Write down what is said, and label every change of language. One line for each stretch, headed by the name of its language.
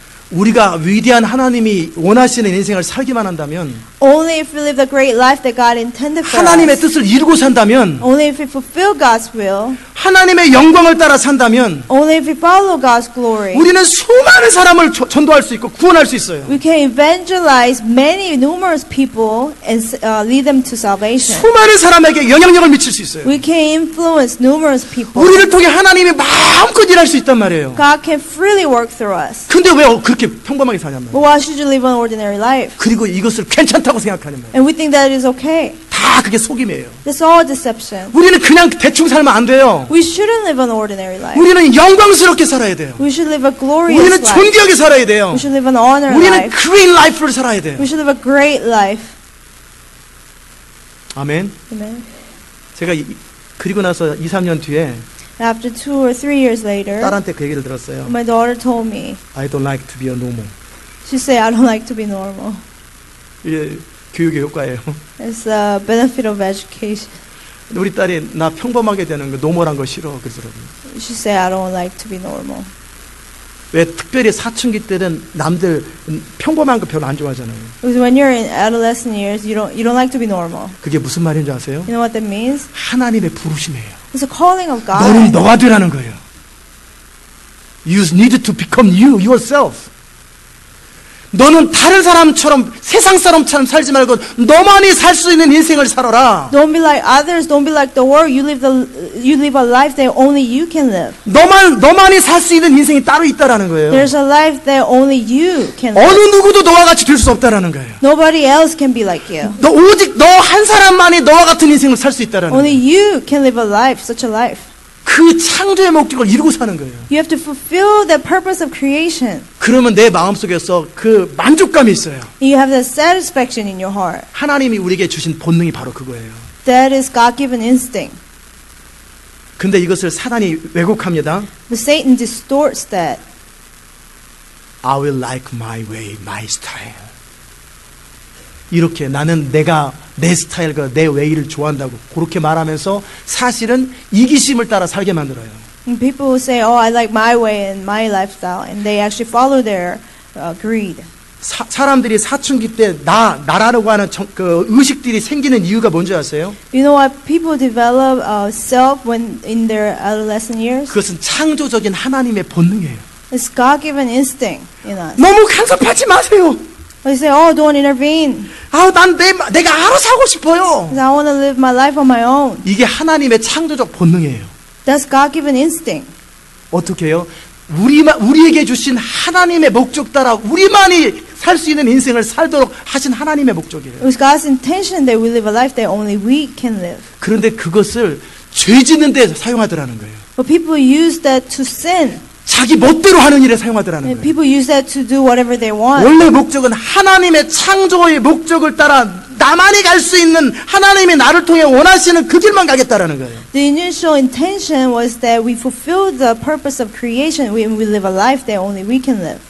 Korean: 우리가 위대한 하나님이 원하시는 인생을 살기만 한다면
English: Only if we live the great life that God intended for
Korean: 하나님의
English: us.
Korean: 뜻을 이루고 산다면
English: Only if we fulfill God's will.
Korean: 하나님의 영광을 따라 산다면
English: Only if we follow God's glory.
Korean: 우리는 수많은 사람을 전도할 수 있고 구원할 수 있어요.
English: We can evangelize numerous people and lead them to salvation.
Korean: 수많은 사람에게 영향력을 미칠 수 있어요.
English: We can influence numerous people.
Korean: 우리를 통해 하나님이 마음껏 일할 수 있단 말이에요.
English: God can freely work through us.
Korean: 근데 왜 그렇게 평범하게 사냔 말이에요.
English: But why should you live an ordinary life?
Korean: 그리고 이것을 괜찮다고 생각하는 거예요.
English: And we think that is okay.
Korean: 다 그게 속임이에요.
English: That's all deception.
Korean: 우리는 그냥 대충 살면 안 돼요.
English: We shouldn't live an ordinary life.
Korean: 우리는 영광스럽게 살아야 돼요.
English: We should live a glorious
Korean: 우리는
English: life.
Korean: 존귀하게 살아야 돼요.
English: We should live an honored
Korean: 우리는
English: life.
Korean: 그린 라이프를 살아야 돼요.
English: We should live a great life.
Korean: 아멘.
English: Amen.
Korean: 제가 그리고 나서 2, 3년 뒤에
English: After 2 or 3 years later,
Korean: 딸한테 그 얘기를 들었어요.
English: my daughter told me, I don't like to be a normal. she said, I don't like to be normal.
Korean: 이게 교육의 효과예요.
English: It's a benefit of education.
Korean: 우리 딸이 나 평범하게 되는 거 노멀한 거 싫어 그러더라고요.
English: She said, I don't like to be normal.
Korean: 왜 특별히 사춘기 때는 남들 평범한 거 별로 안 좋아하잖아요.
English: Because when you're in adolescent years, you don't like to be normal.
Korean: 그게 무슨 말인지 아세요?
English: You know what that means?
Korean: 하나님의 부르심이에요.
English: It's a calling of
Korean: 너는
English: God.
Korean: 너가 되라는 거예요.
English: You need to become you yourself.
Korean: 너는 다른 사람처럼 세상 사람처럼 살지 말고 너만이 살 수 있는 인생을 살아라.
English: Don't be like others. Don't be like the world. You live a life that only you can live.
Korean: 너만이 살 수 있는 인생이 따로 있다라는 거예요.
English: There's a life that only you can live.
Korean: 어느 누구도 너와 같이 될 수 없다라는 거예요.
English: Nobody else can be like you.
Korean: 오직 너 한 사람만이 너와 같은 인생을 살 수 있다라는
English: Only
Korean: 거예요.
English: you can live a life, such a life.
Korean: 그 창조의 목적을 이루고 사는 거예요.
English: You have to fulfill the purpose of creation.
Korean: 그러면 내 마음속에서 그 만족감이 있어요.
English: You have that satisfaction in your heart.
Korean: 하나님이 우리에게 주신 본능이 바로 그거예요.
English: That is God-given instinct.
Korean: 근데 이것을 사단이 왜곡합니다.
English: But Satan distorts that. I will like my way, my style.
Korean: 이렇게 나는 내가 내 스타일과 내 웨이를 좋아한다고 그렇게 말하면서 사실은 이기심을 따라 살게 만들어요.
English: And people will say, "Oh, I like my way and my lifestyle," and they actually follow their greed.
Korean: 사람들이 사춘기 때 나라고 하는 그 의식들이 생기는 이유가 뭔지 아세요?
English: You know what? People develop self when in their adolescent years.
Korean: 그것은 창조적인 하나님의 본능이에요.
English: It's God-given instinct in us.
Korean: 너무 간섭하지 마세요.
English: They say, oh, don't intervene.
Korean: 난 내가 알아서 하고 싶어요.
English: Because I want to live my life on my own.
Korean: 이게 하나님의 창조적 본능이에요.
English: That's God-given instinct.
Korean: 어떻게 해요? 우리에게 주신 하나님의 목적 따라 우리만이 살 수 있는 인생을 살도록 하신 하나님의 목적이에요.
English: It was God's intention that we live a life that only we can live.
Korean: 그런데 그것을 죄 짓는 데 사용하더라는 거예요.
English: But people use that to sin.
Korean: 자기 멋대로 하는 일에 사용하더라는
English: And
Korean: 거예요.
English: people use that to do whatever they want.
Korean: 원래 목적은 하나님의 창조의 목적을 따라 나만이 갈 수 있는 하나님이 나를 통해 원하시는 그 길만 가겠다라는 거예요.
English: The initial intention was that we fulfill the purpose of creation when we live a life that only we can live.